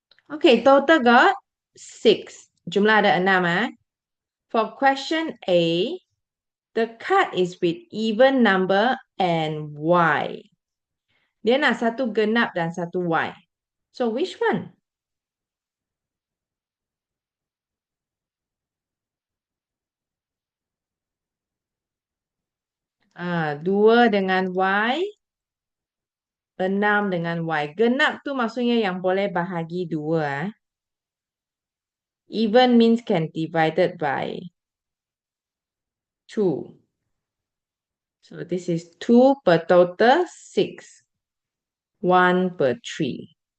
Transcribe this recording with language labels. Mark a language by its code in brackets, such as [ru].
[en] Okay, total got 6. [ms] Jumlah ada 6, eh? [en] For question A, the card is with even number and Y. [ms] Dia nak satu genap dan satu Y. [en] So, which one? [ms] Dua dengan Y, 6 dengan Y. Genap tu maksudnya yang boleh bahagi dua. [en] Even means can divided by 2. So this is 2 per total, 6. 1 per 3.